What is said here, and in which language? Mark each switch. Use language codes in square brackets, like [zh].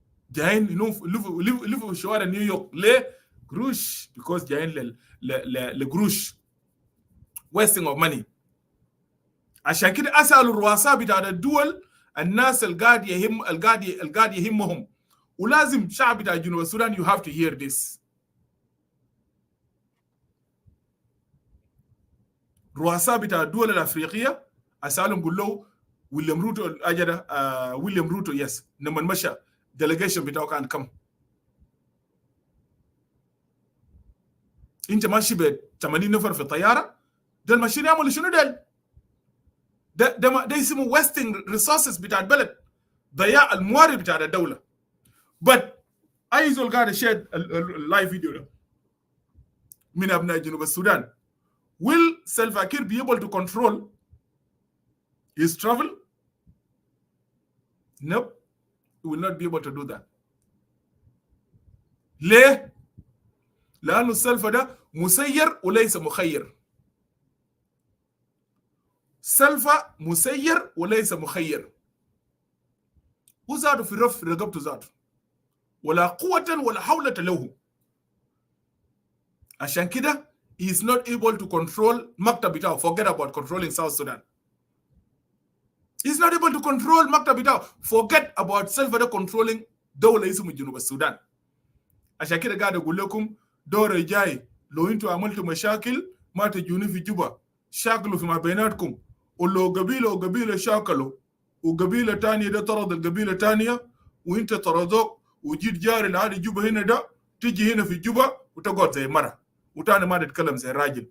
[ar] جايين يلفوا في شوارع نيويورك ليه؟ قروش. [en] because [ar] جايين لقروش [en] wasting of money. [ar] عشان كده اسالوا الرؤساء بتاع الدول الناس القاعد يهمهم. ولازم شعب بتاع جنوب السودان [en] you have to hear this. [ar] رؤساء بتاع الدول الافريقيه اسالهم قول له ويليام روتو اجدا ويليام روتو يس لما مشى delegation بتاعه كان كم؟ انت ماشي ب 80 نفر في الطياره دول ماشيين يعملوا شنو دول؟ ده اسمه [en] wasting resources [ar] بتاع البلد. ضياع الموارد بتاع الدوله. but اي زول قاعد يشاهد اللايف فيديو ده من ابناء جنوب السودان. [en] Will Salva Kiir be able to control his travel? No, he will not be able to do that. [ar] ليه؟ لأنه السلفا ده مسير وليس مخير. سلفا مسير وليس مخير. وزاده في رف رقبته زاده. ولا قوة ولا حولة له. عشان كده [en] he is not able to control [ar] مكتب بتاعه. [en] Forget about controlling South Sudan. He is not able to control [ar] مكتب بتاعه. [en] Forget about Salva controlling [ar] دولة اسمها جنوب السودان. عشان كده قاعد اقول لكم دور جاي لو انتوا عملتوا مشاكل ما تجوني في جوبا شاكلوا فيما بيناتكم. ولو قبيله شاكلوا وقبيله ثانيه ده طرد القبيله ثانيه وانت طردوك وجيت جاري لعادي جوبا هنا ده تيجي هنا في جوبا وتقعد زي مره وتاني ما تتكلم زي راجل.